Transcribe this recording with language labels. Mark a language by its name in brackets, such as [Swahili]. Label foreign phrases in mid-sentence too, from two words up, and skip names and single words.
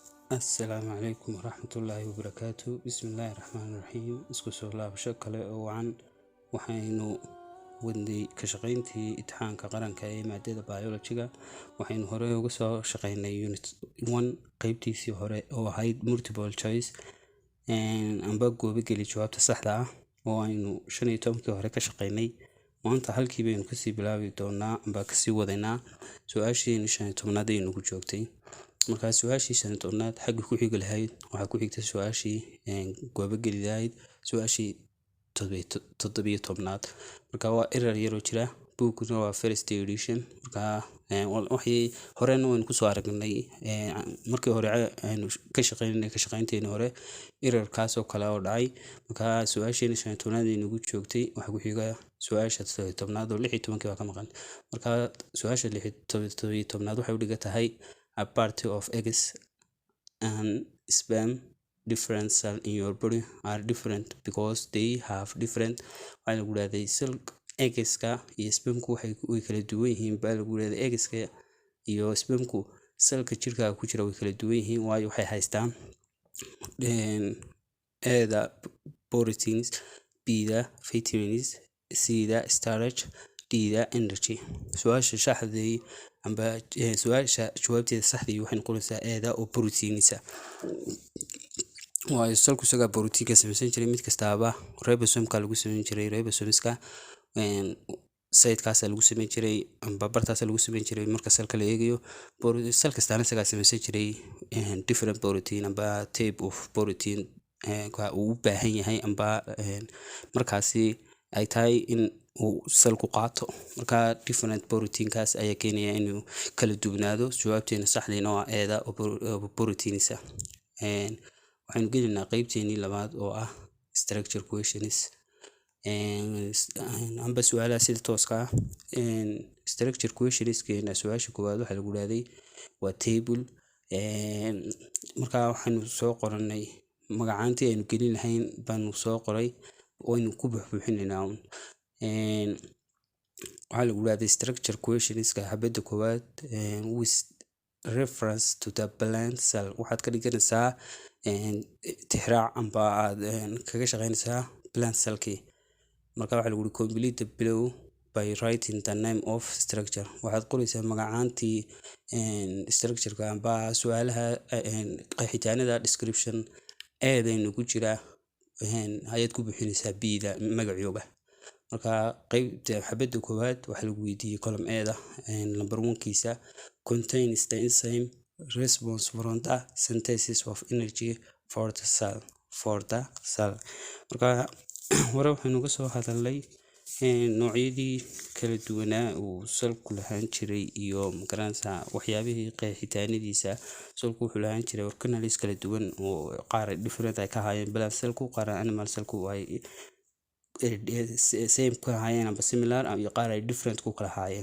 [Arabic] السلام عليكم ورحمة الله وبركاته. بسم الله الرحمن الرحيم. [Somali] isku soo laabasho kale oo wacan waxaynu wadnay ka shaqeyntii imtixaanka qaranka ee maadada biology-ga. waxaynu hore uga soo shaqeynay unit 1 qaybtiisii hore oo ahayd [English] multiple choice [Somali] amba goobo geli jawaabta saxda ah oo aynu 15kii hore ka shaqeynay. maanta halkii baynu kasii bilaabi doonaa amba kasii wadaynaa su-aashii 15aad ee nagu joogtay. markaa su-aashii 15aad xagga ku xigi lahayd waxaa ku xigtay su-aashii goobo geli lahayd su-aashii 17aad. markaa waa error yaroo jira buuguna waa [English] first edition. [Somali] markaa waxay horena waynu kusoo aragnay markii hore aynu ka shaqeynteeni hore errorkaas oo kale oo dhacay. markaa su-aashii 15aad ee nagu joogtay waxaa ku xiga su-aasha 17aad oo 16kii waa ka maqan. markaa su-aasha 17aad waxay u dhigan tahay [English] a party of eggs and sperm different cell in your body are different because they have different [Somali] waxaa lagu leedahay eggska iyo spermku way kala duwan yihiin baa lagu leedahay eggska iyo spermku cellka jirkaaga ku jira way kala duwan yihiin waayo waxay haystaan A-da proteins, B-da vitamins, C-da starch, D-da energy. su-aasha shaxday amba su-aasha jawaabteeda saxdii waxay noqonaysaa A-da oo proteinsa waayo cellku isaga proteinka samaysan jiray mid kastaaba ribosomka lagu samayn jiray ribosomeska sayidkaasa lagu samayn jiray amba bartaasa lagu samayn jiray marka cellka la eegayo cell kastaana isagaa samaysan jiray [English] different protein [Somali] amba [English] type of protein [Somali] uu u baahan yahay amba markaasi ay tahay in uu cellku qaato. markaa [English] different proteinkaas [Somali] ayaa keenaya inuu kala duwanaado. jawaabteena saxdiina waa A-da oo proteinsa. waxaynu gelinaa qaybteenii labaad oo ah [English] structure questions [Somali] amba su-aalaha sida tooska ah. [English] structure questionskeena [Somali] su-aasha koowaad waxaa lagu leeday waa table. markaa waxaynu soo qoranay magacaantii aynu gelin lahayn baanu soo qoray waynu ku buuxbuuxinaynaa. waxaa lagu leeday [English] structure questionska [Somali] xabadda koowaad [English] with reference to the plant cell [Somali] waxaad ka dhiganaysaa tixraac amba aad kaga shaqeynaysaa [English] plant cellkii. [Somali] marka waxaa lagu [English] complete the below by writing the name of structure [Somali] waxaad qoraysaa magacaantii structureka amba su-aalaha qeexitaanada description eedaynu ku jira ayaad ku buuxinaysaa B-da magacooga. marka qaybta xabadda koowaad waxaa lagu weydiiyey column A-da number 1kiisa [English] contains the enzyme response from the synthesis of energy for the cell. [Somali] marka hore waxaynu ka soo hadalnay noocyadii kala duwanaa uu cellku lahaan jiray iyo magaranaysa waxyaabihii qeexitaanadiisa. cellku wuxuu lahaan jiray organelles kala duwan oo qaar different ay ka ahaayeen [English] plant cellku [Somali] qaar [English] animal cellku [Somali] ay same ka ahaayeen amba similar iyo qaar ay different ku kala ahaayeen.